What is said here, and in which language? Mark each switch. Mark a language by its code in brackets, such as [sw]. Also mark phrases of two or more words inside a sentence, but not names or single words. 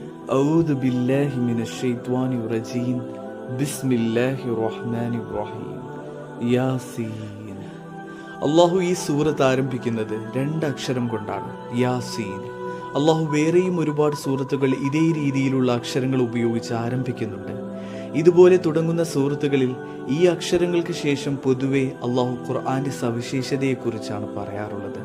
[ar] أعوذ بالله من الشيطان الرجيم بسم الله الرحمن الرحيم യാസീൻ. [ml] അള്ളാഹു ഈ സൂറത്ത് ആരംഭിക്കുന്നത് 2 അക്ഷരം കൊണ്ടാണ്, യാസീൻ. അള്ളാഹു വേറെയും ഒരുപാട് സൂറത്തുകൾ ഇതേ രീതിയിലുള്ള അക്ഷരങ്ങൾ ഉപയോഗിച്ച് ആരംഭിക്കുന്നുണ്ട്. ഇതുപോലെ തുടങ്ങുന്ന സൂറത്തുകളിൽ ഈ അക്ഷരങ്ങൾക്ക് ശേഷം പൊതുവെ അള്ളാഹു ഖുർആന്റെ സവിശേഷതയെക്കുറിച്ചാണ് പറയാറുള്ളത്.